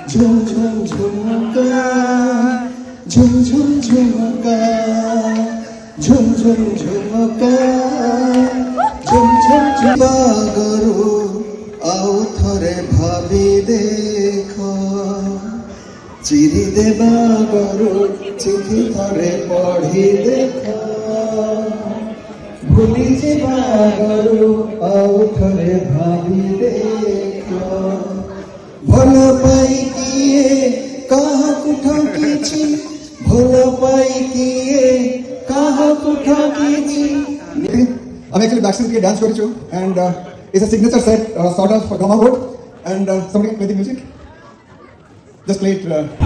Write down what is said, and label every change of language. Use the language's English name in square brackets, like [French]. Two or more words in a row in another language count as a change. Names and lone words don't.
[Bangla] ঝুমঝুম ঝুমকা ঝুমঝুম ঝুমকা ঝুমঝুম ঝুমকা ঝুমঝুম ঝুমকাগরু [Odia] ଆଉ ଥରେ ଭାବି ଦେଖ ଚିରି ଦେବା ଗରୁ ଚିଠି ଥରେ ପଢ଼ି ଦେଖ ଭୁଲି ଯିବା ଗରୁ ଆଉ ଥରେ ଭାବି ଦେଖ ଭଲ ପାଇ କିଏ କାହାକୁ ଠକିଛି ଭଲ ପାଇ କିଏ କାହାକୁ ଠକିଛି [English] আমি actually backstage থেকে dance করেছি and it's a signature set sort of drama board and somebody play the music just play it